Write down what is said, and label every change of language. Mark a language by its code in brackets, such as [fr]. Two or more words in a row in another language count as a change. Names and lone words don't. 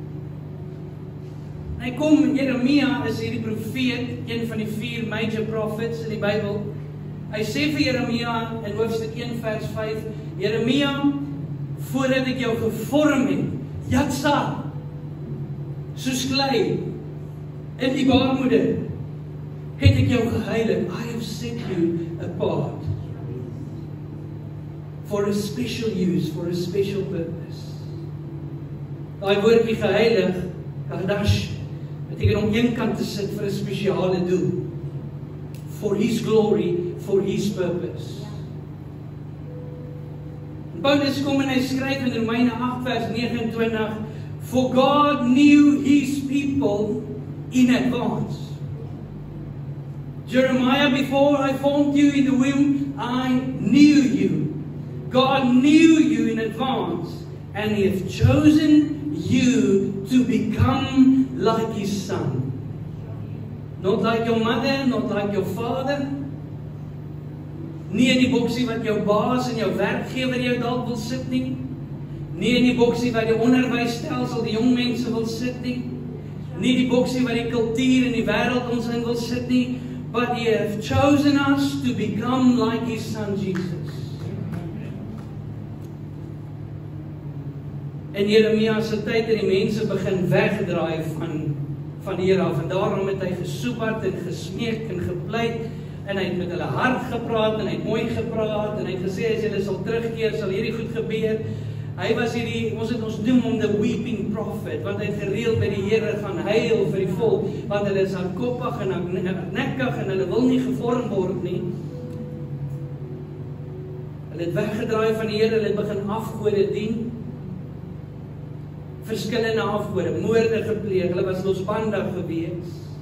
[af] Hy kom, Jeremia is hierdie profeet, een van die 4 [en] major prophets [af] in die Bybel. Hy sê vir Jeremia in hoofstuk 1 vers 5, Jeremia, voordat ek jou gevorm het, Yatsar, soos klei, in die baarmoeder, het ek jou geheilig. [en] I have set you apart for a special use, for a special purpose. [af] Daai woordjie geheilig, Kadash, beteken om een kant te sit vir 'n spesiale doel. [en] For his glory, for his purpose. [af] Paulus kom en hy skryf in Romeine 8 vers 29, [en] For God knew his people in advance. Jeremiah, before I formed you in the womb, I knew you. God knew you in advance, and he has chosen you to become like his son. Not like your mother, not like your father. [af] Nie in die boksie wat jou baas en jou werkgewer jou dalk wil sit nie. Nie in die boksie wat die onderwysstelsel die jong mense wil sit nie. Nie die boksie wat die kultuur en die wêreld ons in wil sit nie. [en] But he has chosen us to become like his son Jesus. [af] En Jeremia se tyd het die mense begin wegdraai van die Here af. En daarom het hy gesoepat en gesmeek en gepleit. En hy het met hulle hard gepraat en hy het mooi gepraat en hy het gesê as julle sal terugkeer sal hierdie goed gebeur. Hy was hierdie, ons noem hom [en] the weeping prophet, [af] want hy het gereeld by die Here gaan huil vir die volk, want hulle is hardkoppig en hardnekkig en hulle wil nie gevorm word nie. Hulle het weggedraai van die Here, hulle het begin afgode dien. Verskillende afgode, moorde gepleeg, hulle was losbandig gewees.